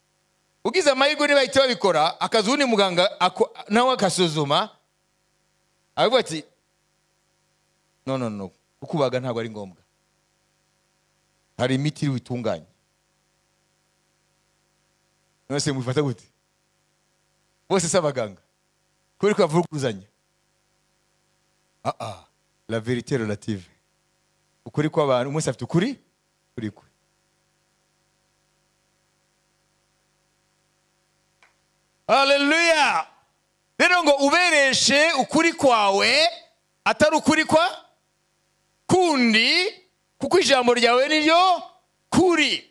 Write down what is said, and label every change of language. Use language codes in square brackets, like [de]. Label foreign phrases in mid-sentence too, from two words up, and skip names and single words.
[rw] Ugiye ugize amahirwe niba bahita babikora akazi uwundi muganga nawe akasuzuma aravuga ati no kukubaga ntabwo ari ngombwa, hari imiti iri butunganye. None se mubifata gute? Bose si abaganga kubera ko bavuguruzanya. [fr] La vérité relative. [rw] Ukuri kw'abantu umwe afite ukuri kuri kwe. Haleluya. Rero ngo ubereshe ukuri kwawe atari ukuri kwa kundi, kuko ijambo ryawe niryo kuri.